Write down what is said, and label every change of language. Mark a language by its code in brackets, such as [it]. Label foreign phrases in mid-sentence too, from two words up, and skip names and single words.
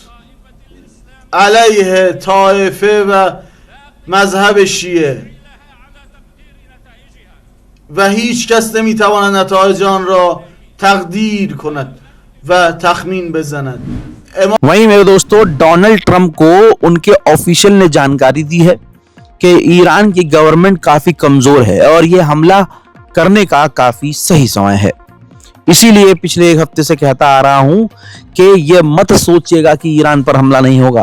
[fa] علیه طایفه و مذهب شیعه، و هیچ کس نمیتواند نتایج آن را تقدیر کند و تخمین بزند. [hi] वहीं मेरे दोस्तों, डोनाल्ड ट्रंप को उनके ऑफिशियल ने जानकारी दी है कि ईरान की गवर्नमेंट काफी कमजोर है और ये हमला करने का काफी सही समय है। इसीलिए पिछले एक हफ्ते से कहता आ रहा हूं कि ये मत सोचिएगा कि ईरान पर हमला नहीं होगा।